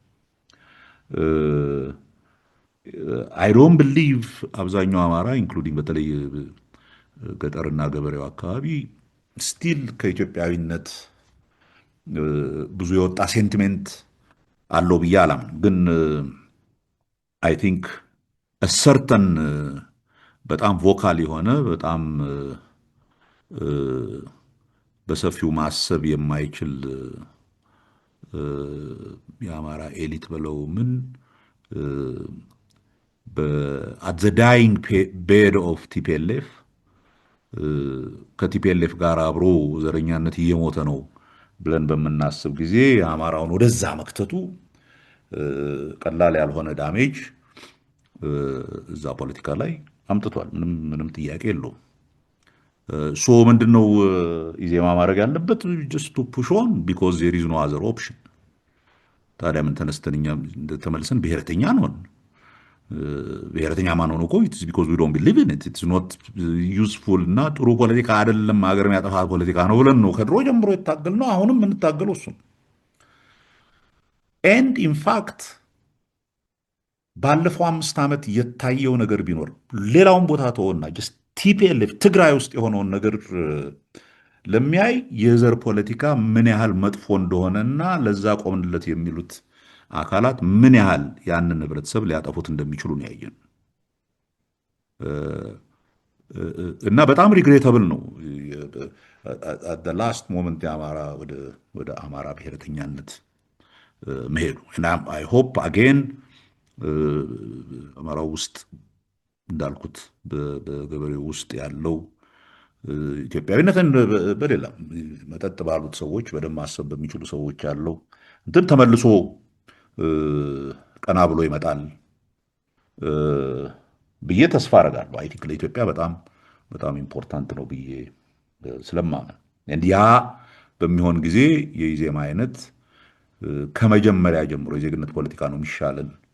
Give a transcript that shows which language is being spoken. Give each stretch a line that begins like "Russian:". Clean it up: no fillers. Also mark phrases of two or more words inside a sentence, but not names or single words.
English: I don't believe
Amharic: አብዛኛው አማራ ኢንክሉዲንግ በተለይ ገጠርና ገበሬው አካባቢ ስቲል ከኢትዮጵያዊነት ብዙ የወጣ ሴንቲሜንት አለው ብዬ አላምንም። ግን
English: I think
Amharic: ሰርተን በጣም ቮካል የሆነ በጣም በሰፊው ማሰብ የማይችል የአማራ ኤሊት በለው ምን
English: at the dying bed of TPLF
Amharic: ከቲፒኤልኤፍ ጋር አብሮ ዘረኛነት እየሞተ ነው ብለን በምናስብ ጊዜ አማራውን ወደዛ መክተቱ ቀላል ያልሆነ ዳሜጅ እዛ ፖለቲካ ላይ አምጥቷል። ምንም ጥያቄ የለውም። ሶ ምንድነው ኢዜማ ማድረግ ያለበት?
English: just to push on because there is no other option።
Amharic: ታዲያ ምን ተነስተን እኛ ተመልሰን ብሔረተኛ ነን? ብሔረተኛ ማን ሆኖ እኮ
English: it's because we don't believe in it, it's not useful
Amharic: እና ጥሩ ፖለቲካ አይደለም ሀገር የሚያጠፋ ፖለቲካ ነው ብለን ነው ከድሮ ጀምሮ የታገልነው። አሁንም የምንታገለው እሱ ነው።
English: and in fact
Amharic: ባለፈው 5 ዓመት የታየው ነገር ቢኖር ሌላውን ቦታ ተወና just ቲፒኤልኤፍ ትግራይ ውስጥ የሆነውን ነገር ለሚያይ የዘር ፖለቲካ ምን ያህል መጥፎ እንደሆነና ለዛ ቆምንለት የሚሉት አካላት ምን ያህል ያንን ህብረተሰብ ሊያጠፉት እንደሚችሉ ነው ያየን። እና በጣም ሪግሬተብል ነው
English: at the last moment
Amharic: የአማራ ወደ አማራ ብሔረተኛነት መሄዱ። እና
English: I hope again
Amharic: አማራው ውስጥ እንዳልኩት በገበሬው ውስጥ ያለው ኢትዮጵያዊነትን በሌላ መጠጥ ባሉት ሰዎች በደንብ ማሰብ በሚችሉ ሰዎች ያለው እንትን ተመልሶ ቀና ብሎ ይመጣል ብዬ ተስፋ አደርጋለሁ።
English: I think
Amharic: ለኢትዮጵያ በጣም በጣም ኢምፖርታንት ነው ብዬ ስለማምን ያ በሚሆን ጊዜ የኢዜማ አይነት ከመጀመሪያ ጀምሮ የዜግነት ፖለቲካ ነው የሚሻለን